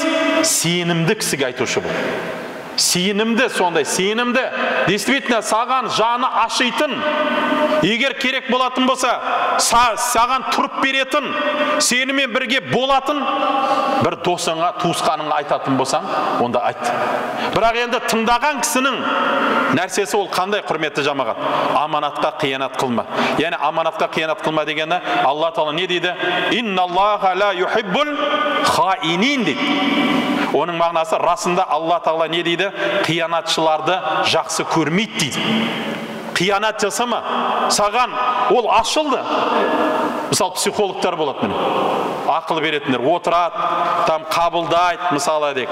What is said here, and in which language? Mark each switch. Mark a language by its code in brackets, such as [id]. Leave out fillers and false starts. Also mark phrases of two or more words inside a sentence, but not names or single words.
[kk] Сенімді кісіге айтушы бұл. Сенімді, сондай сенімді, действительно саған жаны ашитын, егер керек болатын болса, саған тұрып беретін, сенімен бірге болатын бір досыңа, туысқаныңа айтатын болсаң, онда айт. Бірақ енді тыңдаған кісінің нәрсесі ол қандай, құрметті жамағат? Аманатқа қиянат қылма. Яғни аманатқа қиянат қылма дегені Алла Тағала не дейді? [ar] إن الله لا يحب الخائنين дейді. [kk] Оның мағынасы расында Алла Тағала не дейді? Қиянатшыларды жақсы көрмейді дейді. Қиянат жасама. Саған ол ашылды. Мысалы психологтар болады міне. ақыл беретіндер отырады, там қабылдайды, мысалы дейік.